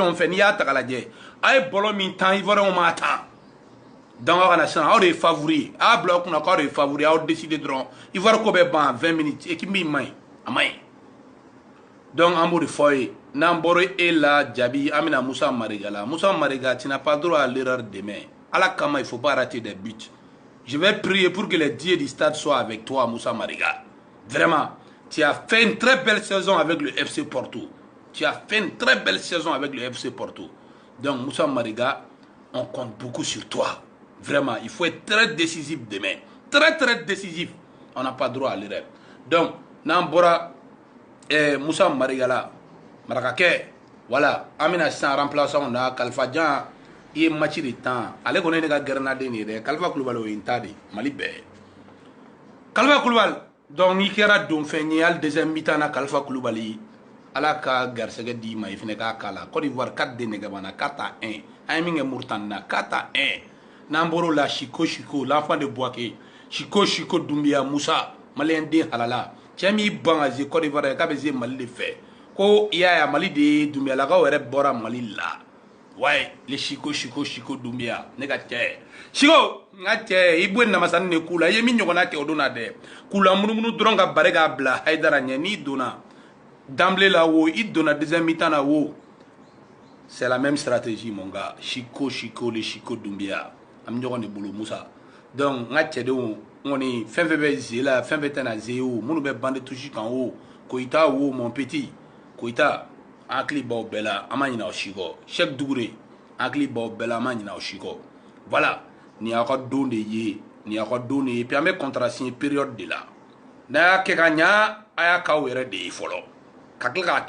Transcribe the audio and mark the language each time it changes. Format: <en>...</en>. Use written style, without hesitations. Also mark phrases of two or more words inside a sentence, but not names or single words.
<bm>fɛnw fɛ n'i y'a ta k'a lajɛ a ye ballon min tan Ivoiriens m'a tan donc aw kana siran aw de ye favori ye a y'a bila aw kunna k'aw de ye favori aw décider dɔrɔn Ivoire ko bɛ ban 20 minutes équipe min man ɲi a man ɲi donc an b'o de fɔ ye n'an bɔra e la Djabi an bɛna Moussa Mariga la Moussa Mariga</bm> <fr>tu n'as pas droit à l'erreur demain</fr> <bm>ala kama</bm> <fr>il faut pas rater des buts je vais prier pour que les dieux du stade soient avec toi Moussa Mariga vraiment tu as fait une très belle saison avec le FC Porto donc Moussa Mariga on compte beaucoup sur toi vraiment il faut être très décisif demain très décisif on n'a pas droit à l'erreur donc</fr> <bm>n'an bɔra Moussa Mariga la marakakɛ voilà an bɛna sisan remplaçant na Kalifa Jan i ye match de tan ale kɔni ye ne ka gɛrɛnaden de ye dɛ Kalifa Kulubali o ye n ta de Mali bɛɛ Kalifa Kulubali donc n'i kɛra donfɛn ye hali</bm> <fr>deuxième mi-temps</fr> <bm>na Kalifa Kulubali ala ka garisɛgɛ d'i ma i fana k'a k'a la Côte d'Ivoire 4 de nɛgɛbana 4-1 an ye min kɛ Mauritanie na 4-1 n'an bɔr'o la Chiko</bm> <fr>l'enfant de Bouaké</fr> <bm>Chiko Doumbia Moussa malien den halala cɛ min ban ka ze Côte d'Ivoire k'a bɛ ze Mali de fɛ ko i y'a ye Mali de ye Doumbiyalakaw yɛrɛ bɔra Mali la</bm> <fr>ouais le</fr> <bm>Chiko Doumbia ne ka cɛ Chiko n ka cɛ i bɔ namasani de k'u la i ye min ɲɔgɔnna kɛ o don na dɛ k'u la munumunu dɔrɔn ka bare k'a bila Haidara ɲɛ n'i donna d'emblée la wo i donna</bm> <fr>deuxième mi-temps</fr> <bm>na wo</bm> <fr>c'est la même stratégie mon gars</fr> <bm>Chiko le Chiko Doumbia an bɛ ɲɔgɔn de bolo Moussa donc n ka cɛdenw kɔni fɛn fɛn bɛ ze la fɛn fɛn tɛ na ze o minnu bɛ</bm> <fr>bande touche</fr> <bm>kan o Koyita wo</bm> <fr>mon petit</fr> <bm>Koyita an hakili b'aw bɛɛ la an ma ɲinɛ aw si kɔ Cheikh Dougouré an hakili b'aw bɛɛ la an ma ɲinɛ aw si kɔ voilà nin y'aw ka don de ye puis an bɛ</bm> <fr>contrat signé période de la</fr> <bm>n'a y'a kɛ ka ɲa a y'a k'aw yɛrɛ de ye fɔlɔ ka tila k'a</bm>